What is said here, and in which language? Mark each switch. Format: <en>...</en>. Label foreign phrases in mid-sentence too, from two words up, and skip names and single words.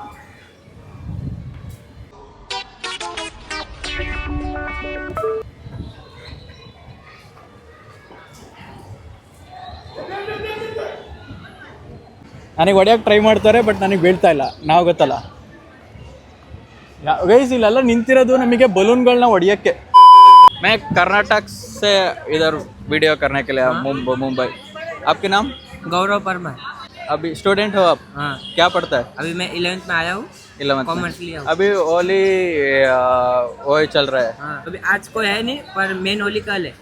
<kn>ನನಗೆ ಹೊಡೆಯೋಕ್ಕೆ ಟ್ರೈ ಮಾಡ್ತಾರೆ, ಬಟ್ ನನಗೆ ಬೀಳ್ತಾ ಇಲ್ಲ. ನಾವು ಗೊತ್ತಲ್ಲ ಗೈಸ್, ಇಲ್ಲೆಲ್ಲ ನಿಂತಿರೋದು ನಮಗೆ ಬಲೂನ್ಗಳನ್ನ ಹೊಡಿಯೋಕ್ಕೆ.</kn> <hi>मैं कर्नाटक से इधर वीडियो करने के लिए मुंबई. आपके नाम? गौरव परमार. अभी स्टूडेंट हो आप? हाँ. क्या पढ़ता है? अभी मैं 11th में आया हूँ. 11th कॉमर्स लिया हूँ. अभी होली वही चल रहा है. हाँ. अभी आज कोई है नहीं, पर मेन होली कल है.</hi>